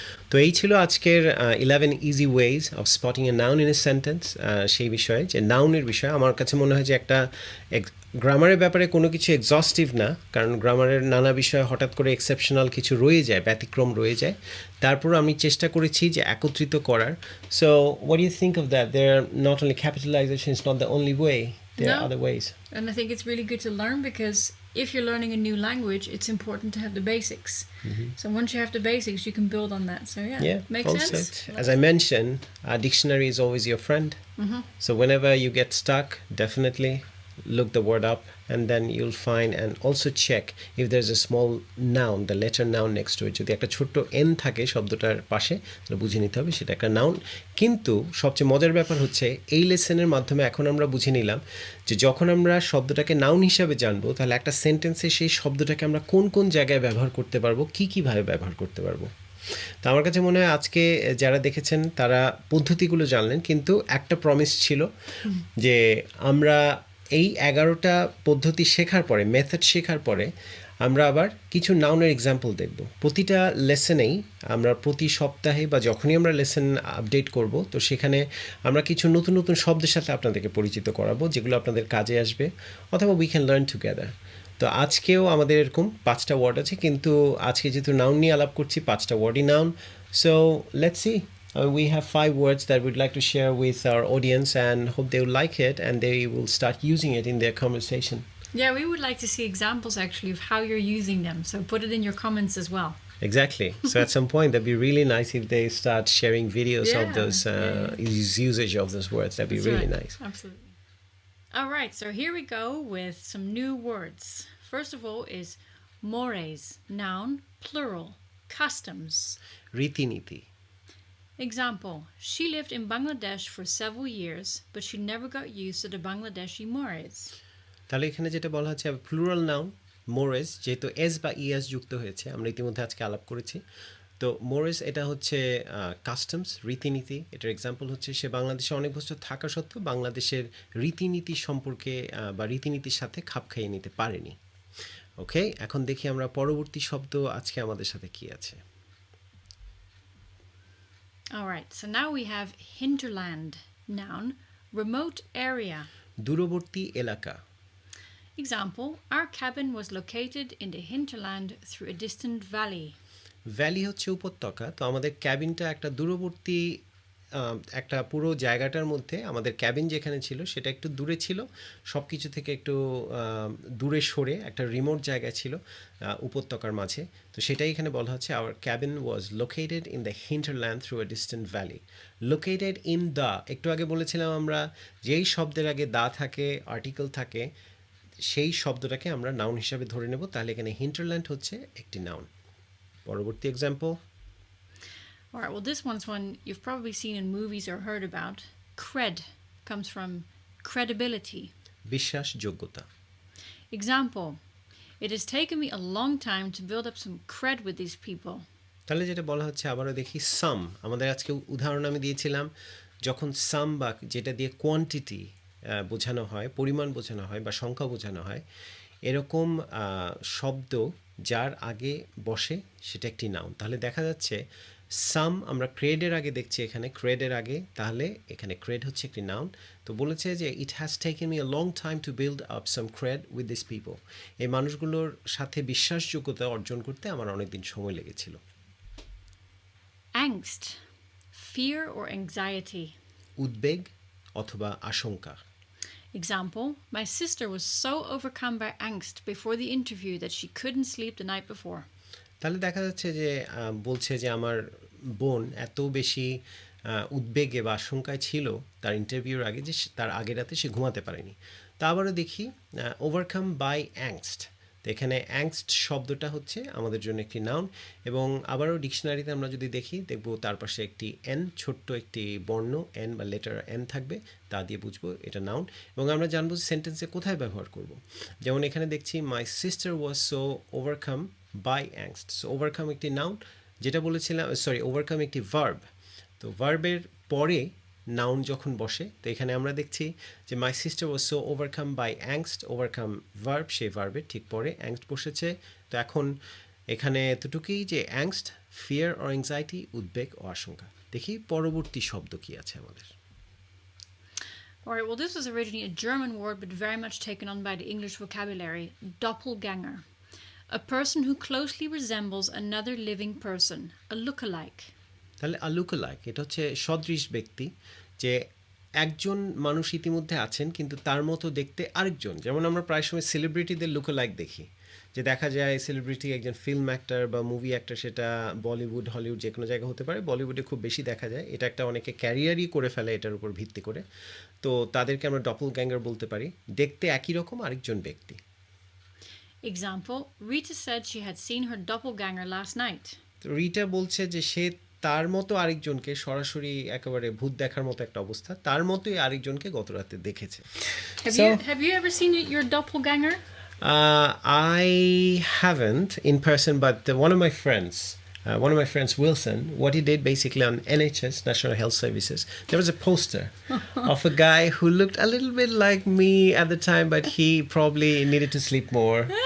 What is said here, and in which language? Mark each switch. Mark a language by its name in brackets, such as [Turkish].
[Bangla] তো এই ছিল আজকের 11 [English] easy ways of spotting a noun in a sentence, [Bangla] সেই বিষয়ে যে নাউনের বিষয়ে আমার কাছে মনে হয় যে একটা গ্রামারের ব্যাপারে কোনো কিছু এক্সস্টিভ না, কারণ গ্রামারের নানা বিষয়ে হঠাৎ করে এক্সেপশনাল কিছু রয়ে যায়, ব্যতিক্রম রয়ে যায়, তারপর আমি চেষ্টা করেছি যে একত্রিত করার। [English] So what you think of that? There not only capitalization is not the only way, there are other ways. And I think it's really good to learn because if you're learning a new language, it's important to have the basics. So once you have the basics, you can build on that. So yeah, makes well sense. said. As I mentioned, a dictionary is always your friend. So whenever you get stuck, definitely look the word up, and then you'll find, and also check if there's a small noun, the letter noun next to it. [Bangla] যদি একটা ছোট্ট n থাকে শব্দটার পাশে, তাহলে বুঝে নিতে হবে সেটা একটা নাউন। কিন্তু সবচেয়ে মজার ব্যাপার হচ্ছে এই লেসনের মাধ্যমে এখন আমরা বুঝে নিলাম যে যখন আমরা শব্দটাকে নাউন হিসাবে জানবো, তাহলে একটা সেন্টেন্সে সেই শব্দটাকে আমরা কোন কোন জায়গায় ব্যবহার করতে পারবো, কীভাবে ব্যবহার করতে পারবো। তো আমার কাছে মনে হয় আজকে যারা দেখেছেন তারা পদ্ধতিগুলো জানলেন, কিন্তু একটা প্রমিস ছিল যে আমরা এই 11টা পদ্ধতি শেখার পরে, মেথড শেখার পরে আমরা আবার কিছু নাউনের এক্সাম্পল দেখব। প্রতিটা লেসনেই আমরা প্রতি সপ্তাহে বা যখনই আমরা লেসন আপডেট করব, তো সেখানে আমরা কিছু নতুন নতুন শব্দের সাথে আপনাদেরকে পরিচিত করাবো, যেগুলো আপনাদের কাজে আসবে, অথবা [English] We can learn together. [Bangla] তো আজকেও আমাদের এরকম 5টা ওয়ার্ড আছে, কিন্তু আজকে যেহেতু নাউন নিয়ে আলাপ করছি, 5টা ওয়ার্ডই noun. [English] So let's see, we have 5 words that we'd like to share with our audience and hope they will like it and they will start using it in their conversation. Yeah, we would like to see examples actually of how you're using them. So put it in your comments as well. Exactly. So at some point, that'd be really nice if they start sharing videos of those usage of those words. That'd be really nice. Absolutely. All right, so here we go with some new words. First of all is mores, noun, plural, customs. [Bangla] Riti niti. [English] Example, she lived in Bangladesh for several years, but she never got used to the Bangladeshi mores. [Bangla] তাহলে এখানে যেটা বলা হচ্ছে plural noun Moraes, যেহেতু S বা ES যুক্ত হয়েছে, আমরা ইতিমধ্যে আজকে আলাপ করেছি। তো মোরেস এটা হচ্ছে কাস্টমস, রীতিনীতি। এটার এক্সাম্পল হচ্ছে সে বাংলাদেশে অনেক বছর থাকা সত্ত্বেও বাংলাদেশের রীতিনীতি সম্পর্কে বা রীতিনীতির সাথে খাপ খাইয়ে নিতে পারেনি। ওকে, এখন দেখি আমরা পরবর্তী শব্দ আজকে আমাদের সাথে কি আছে। [English] All right, so now we have hinterland, noun, remote area. [Bangla] দূরবর্তী এলাকা। [English] Example, our cabin was located in the hinterland through a distant valley. [Bangla] Valley হচ্ছে উপত্যকা, তো আমাদের ক্যাবিনটা একটা দূরবর্তী একটা পুরো জায়গাটার মধ্যে আমাদের ক্যাবিন যেখানে ছিল সেটা একটু দূরে ছিল, সব কিছু থেকে একটু দূরে সরে একটা রিমোট জায়গা ছিল উপত্যকার মাঝে। তো সেটাই এখানে বলা হচ্ছে [English] Our cabin was located in the hinterland through a distant valley. Located in the, [Bangla] একটু আগে বলেছিলাম আমরা যেই শব্দের আগে দা থাকে, আর্টিকেল থাকে, সেই শব্দটাকে আমরা নাউন হিসাবে ধরে নেব, তাহলে এখানে হিন্টারল্যান্ড হচ্ছে একটি নাউন। পরবর্তী example. [English] All right, well, this one's one you've probably seen in movies or heard about. Cred comes from credibility. [Bangla] বিশ্বাসযোগ্যতা। [English] Example, it has taken me a long time to build up some cred with these people. [Bangla] তাহলে যেটা বলা হচ্ছে আবারও দেখি, সাম। আমাদের আজকে উদাহরণ আমি দিয়েছিলাম, যখন সাম বা যেটা দিয়ে কোয়ান্টিটি বোঝানো হয়, পরিমাণ বোঝানো হয় বা সংখ্যা বোঝানো হয়, এরকম শব্দ যার আগে বসে সেটা একটি নাউন। তাহলে দেখা যাচ্ছে সাম আমরা ক্রেডের আগে দেখছি, এখানে ক্রেডের আগে, তাহলে এখানে ক্রেড হচ্ছে একটি নাউন। তো বলেছে যে [English] It has taken me a long time to build up some cred with this people. [Bangla] এই মানুষগুলোর সাথে বিশ্বাসযোগ্যতা অর্জন করতে আমার অনেক দিন সময় লেগেছিল। [English] Angst, fear or anxiety. [Bangla] উদ্বেগ অথবা আশঙ্কা। [English] Example, my sister was so overcome by angst before the interview that she couldn't sleep the night before. [Bangla] তাহলে দেখা যাচ্ছে যে বলছে যে আমার বোন এত বেশি উদ্বেগে বা আশঙ্কায় ছিল তার ইন্টারভিউর আগে যে তার আগের রাতে সে ঘুমাতে পারেনি। তা আবারও দেখি, [English] Overcome by angst. [Bangla] তো এখানে অ্যাংস্ট শব্দটা হচ্ছে আমাদের জন্য একটি নাউন, এবং আবারও ডিকশনারিতে আমরা যদি দেখি দেখব তার পাশে একটি এন, ছোট্ট একটি বর্ণ এন বা লেটার এন থাকবে, তা দিয়ে বুঝবো এটা নাউন। এবং আমরা জানবো সেন্টেন্সে কোথায় ব্যবহার করব। যেমন এখানে দেখছি [English] My sister was so overcome by angst. [Bangla] So overcome একটি নাউন, যেটা বলেছিলাম, সরি, ওভারকাম একটি ভার্ব। তো ভার্বের পরে নাউন যখন বসে, তো এখানে আমরা দেখছি যে [English] my sister was so overcome by angst, [Bangla] overcome verb, সেই ভার্বের ঠিক পরে অ্যাংস্ট বসেছে। তো এখন এখানে এতটুকুই যে অ্যাংস্ট, [English] fear or anxiety, [Bangla] উদ্বেগ ও আশঙ্কা। দেখি পরবর্তী শব্দ কি আছে আমাদের। [English] All right, well, this was originally a German word but very much taken on by the English vocabulary. Doppelganger, a person who closely resembles another living person, a lookalike. [Bangla] তাহলে look like, এটা হচ্ছে সদৃশ ব্যক্তি, যে একজন মানুষ ইতিমধ্যে আছেন কিন্তু তার মতো দেখতে আরেকজন। যেমন আমরা প্রায় সময় সেলিব্রিটিদের লুকলাইক দেখি, যে দেখা যায় সেলিব্রিটি একজন ফিল্ম অ্যাক্টর বা মুভি অ্যাক্টর, সেটা বলিউড, হলিউড, যে কোনো জায়গা হতে পারে। বলিউডে খুব বেশি দেখা যায়, এটা একটা অনেকে ক্যারিয়ারই করে ফেলে এটার উপর ভিত্তি করে। তো তাদেরকে আমরা ডপলগ্যাঙ্গার বলতে পারি, দেখতে একই রকম আরেকজন ব্যক্তি। [English] Example, Rita said she had seen her doppelganger last night. [Bangla] তো রিটা বলছে যে সে তার মতো আরেকজনকে, সরাসরি একেবারে ভূত দেখার মতো একটা অবস্থা, তার মতোই আরেকজনকে গত রাতে দেখেছে। [English] Have you ever seen your doppelganger? I haven't in person, but one of my friends, Wilson, what he did basically on NHS, National Health Services, there was a poster of a guy who looked a little bit like me at the time, but he probably needed to sleep more.